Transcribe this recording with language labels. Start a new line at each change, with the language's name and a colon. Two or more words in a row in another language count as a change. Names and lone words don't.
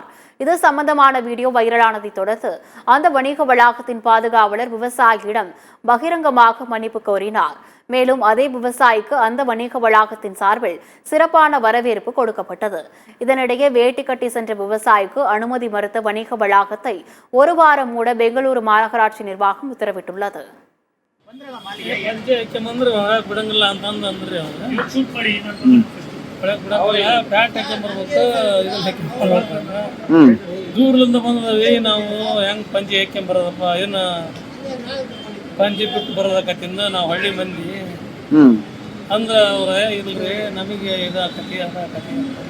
Tamil: இது சம்பந்தமான வீடியோ வைரலானதை தொடர்ந்து அந்த வணிக வளாகத்தின் பாதுகாவலர் விவசாயியிடம் பகிரங்கமாக மன்னிப்பு கோரினார். மேலும் அதே விவசாயிக்கு அந்த வணிக வளாகத்தின் சார்பில் சிறப்பான வரவேற்பு கொடுக்கப்பட்டது. இதனிடையே வேட்டி கட்டி சென்ற விவசாயிக்கு அனுமதி மறுத்த வணிக வளாகத்தை ஒரு வாரம் மூட பெங்களூரு மாநகராட்சி நிர்வாகம் உத்தரவிட்டுள்ளது.
Kannada: ದೂರದಿಂದ ಬಂದವಿ ನಾವು ಹೆಂಗ್ ಪಂಚಿ ಹಾಕ್ಯಂಬರದಪ್ಪ ಏನು ಪಂಚಿ ಬಿಟ್ಟು ಬರೋದಕ್ಕತ್ತಿಂದ ನಾವು ಹಳ್ಳಿ ಮಂದಿ ಅಂದ್ರ ಅವ್ರ ಇಲ್ರಿ ನಮಗೆ ಇದಾಕತಿ ಅದಾಕತಿ